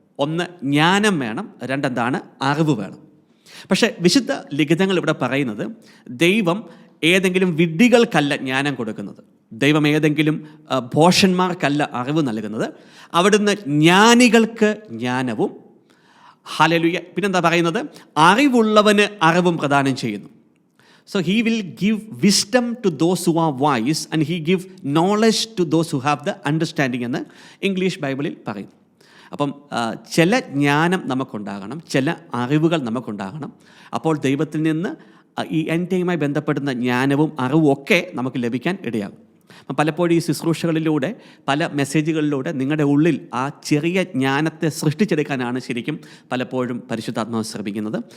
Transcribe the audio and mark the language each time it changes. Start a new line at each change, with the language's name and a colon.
Malayalam: ഒന്ന്, ജ്ഞാനം വേണം. 2, അറിവ് വേണം. പക്ഷേ വിശുദ്ധ ലിഖിതങ്ങൾ ഇവിടെ പറയുന്നത്, ദൈവം ഏതെങ്കിലും വിഡ്ഢികൾക്കല്ല ജ്ഞാനം കൊടുക്കുന്നത്, ദൈവം ഏതെങ്കിലും ഭോഷന്മാർക്കല്ല അറിവ് നൽകുന്നത്. അവിടുന്ന് ജ്ഞാനികൾക്ക് ജ്ഞാനവും, ഹല്ലേലൂയ, പിന്നെന്താ പറയുന്നത്, അറിവുള്ളവന് അറിവും പ്രദാനം ചെയ്യുന്നു.
English: So he will give wisdom to those who are wise and he give knowledge to those who have the understanding
Malayalam: എന്ന് ഇംഗ്ലീഷ് ബൈബിളിൽ പറയുന്നു. അപ്പം ചില ജ്ഞാനം നമുക്കുണ്ടാകണം, ചില അറിവുകൾ നമുക്കുണ്ടാകണം. അപ്പോൾ ദൈവത്തിൽ നിന്ന് ഈ എൻഡ് ടൈമുമായി ബന്ധപ്പെടുന്ന ജ്ഞാനവും അറിവും ഒക്കെ നമുക്ക് ലഭിക്കാൻ ഇടയാകും. പലപ്പോഴും ഈ ശുശ്രൂഷകളിലൂടെ, പല മെസ്സേജുകളിലൂടെ നിങ്ങളുടെ ഉള്ളിൽ ആ ചെറിയ ജ്ഞാനത്തെ സൃഷ്ടിച്ചെടുക്കാനാണ് ശരിക്കും പലപ്പോഴും പരിശുദ്ധാത്മാവ് ശ്രമിക്കുന്നത്.